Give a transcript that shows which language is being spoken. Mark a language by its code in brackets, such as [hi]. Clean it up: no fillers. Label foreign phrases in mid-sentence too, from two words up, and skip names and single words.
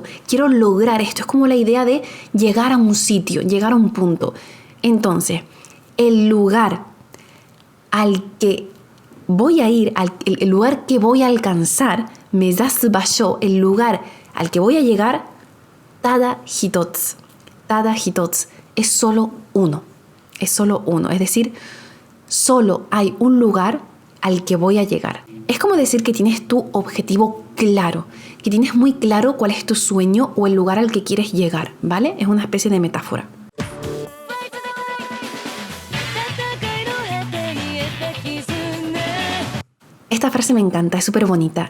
[es] Quiero lograr esto. Es como la idea de llegar a un sitio, llegar a un punto. Entonces, el lugar al que voy a ir, el lugar que voy a alcanzar, [ja] 目指す場所, [es] el lugar al que voy a llegar, [ja] ただ一つ. ただ一つ. [es] Es solo uno. Es solo uno. Es decir, solo hay un lugar al que voy a llegar. Es como decir que tienes tu objetivo claro, que tienes muy claro cuál es tu sueño o el lugar al que quieres llegar, ¿vale? Es una especie de metáfora. Esta frase me encanta, es súper bonita.